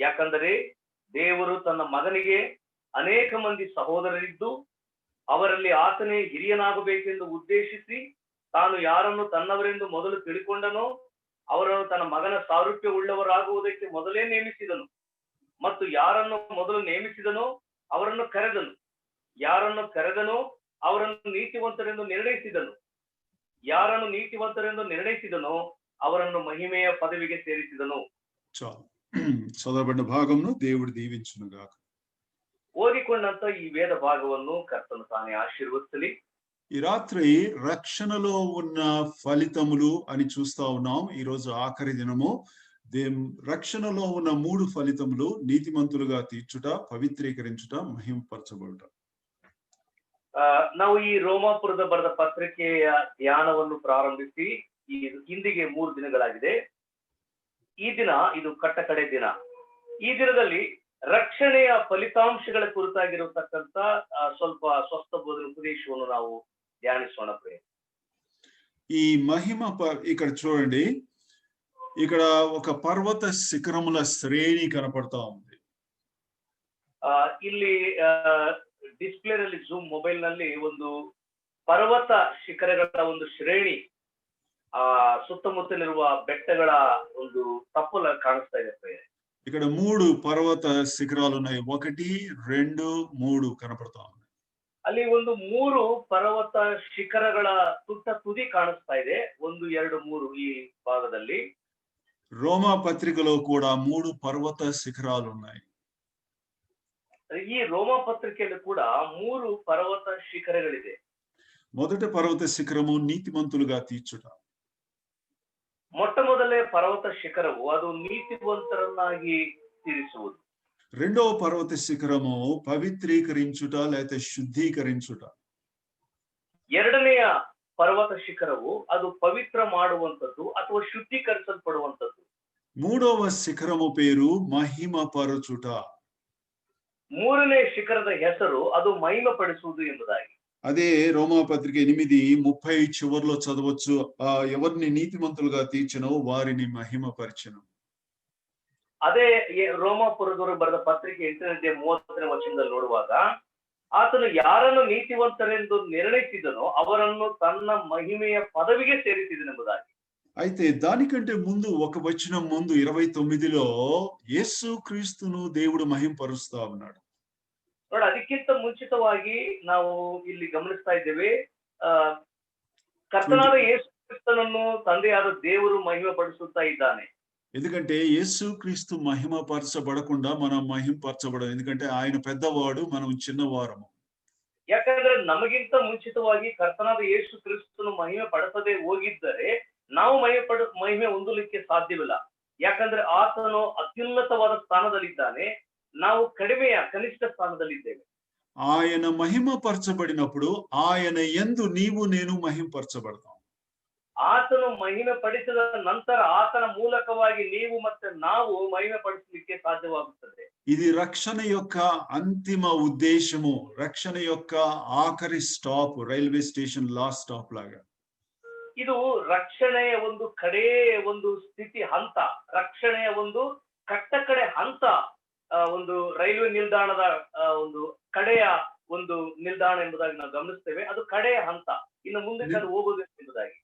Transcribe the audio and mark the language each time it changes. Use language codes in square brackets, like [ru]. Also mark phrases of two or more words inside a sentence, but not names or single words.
[kn] ಯಾಕಂದರೆ ದೇವರು ತನ್ನ ಮಗನಿಗೆ ಅನೇಕ ಮಂದಿ ಸಹೋದರರಿದ್ದು ಅವರಲ್ಲಿ ಆತನೇ ಹಿರಿಯನಾಗಬೇಕೆಂದು ಉದ್ದೇಶಿಸಿ ತಾನು ಯಾರನ್ನು ತನ್ನವರೆಂದು ಮೊದಲು ತಿಳ್ಕೊಂಡನೋ ಅವರನ್ನು ತನ್ನ ಮಗನ ಸಾರೂಪ್ಯವುಳ್ಳವರಾಗುವುದಕ್ಕೆ ಮೊದಲೇ ನೇಮಿಸಿದನು. ಮತ್ತು ಯಾರನ್ನು ಮೊದಲು ನೇಮಿಸಿದನೋ ಅವರನ್ನು ಕರೆದನು, ಯಾರನ್ನು ಕರೆದನೋ ಅವರನ್ನು ನೀತಿವಂತರೆಂದು ನಿರ್ಣಯಿಸಿದನು, ಯಾರನ್ನು ನೀತಿವಂತರೆಂದು ನಿರ್ಣಯಿಸಿದನೋ ಅವರನ್ನು ಮಹಿಮೆಯ ಪದವಿಗೆ ಸೇರಿಸಿದನು. [te] చాలు చదవబడిన భాగమును దేవుడు దీవించునుగాక. ఓదికొండంత ఈ వేద భాగವನ್ನು కర్తను తానే ఆశీర్వదించలి. ఈ రాత్రి రక్షణలో ఉన్న ఫలితములు అని చూస్తా ఉన్నాం. ఈ రోజు ఆఖరి దినము. రక్షణలో ఉన్న 3 ఫలితములు: నీతిమంతులుగా తీర్చుట, పవిత్రీకరించుట, మహిమపరచబడుట. [kn] ನಾವು ಈ ರೋಮಾಪುರದ ಬರೆದ ಪತ್ರಿಕೆಯ ಧ್ಯಾನವನ್ನು ಪ್ರಾರಂಭಿಸಿ ಈ ಇಂದಿಗೆ 3 ದಿನಗಳಾಗಿದೆ. ಈ ದಿನ ಇದು ಕಟ್ಟಕಡೆ ದಿನ. ಈ ದಿನದಲ್ಲಿ ರಕ್ಷಣೆಯ ಫಲಿತಾಂಶಗಳ ಕುರಿತಾಗಿರತಕ್ಕಂತ ಸ್ವಲ್ಪ ಸ್ವಸ್ಥ ಬೋಧನ ಉಪದೇಶವನ್ನು ನಾವು ధ్యానిಸೋಣ. [te] ఈ మహిమ ఇక్కడ చూడండి, ఇక్కడ ఒక పర్వత శిఖరముల శ్రేణి కనపడతా ఉంది. [kn] ಇಲ್ಲಿ ಡಿಸ್ಪ್ಲೇ ನಲ್ಲಿ ಜೂಮ್ ಮೊಬೈಲ್ ನಲ್ಲಿ ಒಂದು ಪರ್ವತ ಶಿಖರಗಳ ಒಂದು ಶ್ರೇಣಿ ಸುತ್ತಮುತ್ತಲಿರುವ ಬೆಟ್ಟಗಳ ಒಂದು ತಪ್ಪಲ ಕಾಣಿಸ್ತಾ ಇದೆ. [te] ఇక్కడ 3 పర్వత శిఖరాలు ఉన్నాయి. 1, 2, 3 కనపడతా ఉన్నాయి. [kn] ಅಲ್ಲಿ ಒಂದು 3 ಪರ್ವತ ಶಿಖರಗಳ ತುದಿ ಕಾಣಿಸ್ತಾ ಇದೆ. 1, 2, 3 ಈ ಭಾಗದಲ್ಲಿ. [te] రోమా పత్రికలో కూడా 3 పర్వత శిఖరాలు ఉన్నాయి. [kn] ಈ ರೋಮಾ ಪತ್ರಿಕೆಯಲ್ಲಿ ಕೂಡ 3 ಪರ್ವತ ಶಿಖರಗಳಿದೆ. [te] మొదటి పర్వత శిఖరము నీతిమంతులుగా తీర్చుట. [kn] ಮೊಟ್ಟಮೊದಲೇ ಪರ್ವತ ಶಿಖರವು ಅದು ನೀತಿವಂತರನ್ನಾಗಿ ತೀರಿಸುವುದು. [te] రెండవ పర్వత శిఖరము పవిత్రీకరించుట లేకపోతే శుద్ధీకరించుట. [kn] ಎರಡನೆಯ ಪರ್ವತ ಶಿಖರವು ಅದು ಪವಿತ್ರ ಮಾಡುವಂತದ್ದು ಅಥವಾ ಶುದ್ಧೀಕರಿಸಲ್ಪಡುವಂತದ್ದು. [te] మూడవ శిఖరము పేరు మహిమపరచుట. [kn] ಮೂರನೇ ಶಿಖರದ ಹೆಸರು ಅದು ಮಹಿಮಪಡಿಸುವುದು ಎಂಬುದಾಗಿ. [te] అదే రోమా పత్రిక 8:30 చివరిలో చదవచ్చు. ఎవరిని నీతిమంతులుగా తీర్చెనో వారిని మహిమపరచెను. [kn] ಅದೇ ರೋಮಾಪುರದವರು ಬರೆದ ಪತ್ರಿಕೆ 8:30 ವಚನದಲ್ಲಿ ನೋಡುವಾಗ ಆತನು ಯಾರನ್ನು ನೀತಿವಂತರೆಂದು ನಿರ್ಣಯಿಸಿದನೋ ಅವರನ್ನು ತನ್ನ ಮಹಿಮೆಯ ಪದವಿಗೆ ಸೇರಿಸಿದನೆಂಬುದಾಗಿ. [te] అయితే దానికంటే ముందు ఒక వచనం ముందు 29లో యేసు క్రీస్తును దేవుడు మహిమపరుస్తా ఉన్నాడు. [kn] ನೋಡಿ, ಅದಕ್ಕಿಂತ ಮುಂಚಿತವಾಗಿ ನಾವು ಇಲ್ಲಿ ಗಮನಿಸ್ತಾ ಇದ್ದೇವೆ, ಕರ್ತನಾದ ಯೇಸು ಕ್ರಿಸ್ತನನ್ನು ತಂದೆಯಾದ ದೇವರು ಮಹಿಮಪಡಿಸುತ್ತಾ ಇದ್ದಾನೆ. [te] ఎందుకంటే యేసు క్రీస్తు మహిమపరచబడకుండా మనం మహిమపరచబడదు. ఎందుకంటే ఆయన పెద్దవాడు, మనం చిన్నవారము. [kn] ಯಾಕಂದ್ರೆ ನಮಗಿಂತ ಮುಂಚಿತವಾಗಿ ಕರ್ತನಾದ ಯೇಸು ಕ್ರಿಸ್ತನು ಮಹಿಮೆ ಪಡಿಸದೆ ಹೋಗಿದ್ದರೆ ನಾವು ಮಹಿಮೆ ಹೊಂದಲಿಕ್ಕೆ ಸಾಧ್ಯವಿಲ್ಲ. ಯಾಕಂದ್ರೆ ಆತನು ಅತ್ಯುನ್ನತವಾದ ಸ್ಥಾನದಲ್ಲಿದ್ದಾನೆ, ನಾವು ಕನಿಷ್ಠ ಸ್ಥಾನದಲ್ಲಿದ್ದೇವೆ. [te] ఆయన మహిమపరచబడినప్పుడు ఆయన యందు నీవు నేను మహిమపరచబడతాం. [kn] ಆತನು ಮಹಿಮೆ ಪಡಿಸಿದ ನಂತರ ಆತನ ಮೂಲಕವಾಗಿ ನೀವು ಮತ್ತೆ ನಾವು ಮಹಿಮೆ ಪಡಿಸಲಿಕ್ಕೆ ಸಾಧ್ಯವಾಗುತ್ತದೆ. [te] ఇది రక్షణ యొక్క అంతిమ ఉద్దేశము, రక్షణ యొక్క ఆఖరి స్టాప్, [en] railway station last stop [te] లాగా. [kn] ಇದು ರಕ್ಷಣೆಯ ಒಂದು ಕಡೆ ಒಂದು ಸ್ಥಿತಿ ಹಂತ, ರಕ್ಷಣೆಯ ಒಂದು ಕಡೆ ಹಂತ, ಒಂದು ರೈಲ್ವೆ ನಿಲ್ದಾಣದ ಒಂದು ಕಡೆಯ ಒಂದು ನಿಲ್ದಾಣ ಎಂಬುದಾಗಿ ನಾವು ಗಮನಿಸ್ತೇವೆ. ಅದು ಕಡೆಯ ಹಂತ, ಇನ್ನು ಮುಂದೆ ಹೋಗುವುದು ಎಂಬುದಾಗಿ.